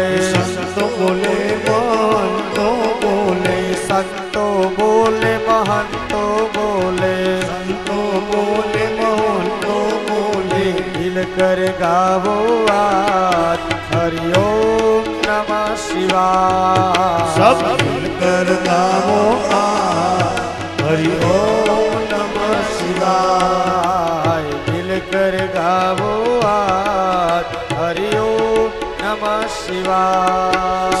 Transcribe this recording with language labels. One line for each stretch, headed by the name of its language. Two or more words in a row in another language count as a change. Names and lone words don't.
Gujarati: સંતો બોલે મહંતો બોલે સંતો બોલે મહંતો બોલે સંતો બોલે મહંતો બોલે
Hindi: दिल कर गावो आज हरि ओम नमः शिवाय सब मिलकर गावो हरि ओम नमः शिवाय दिल कर गावो आज हरि ओम नमः शिवाय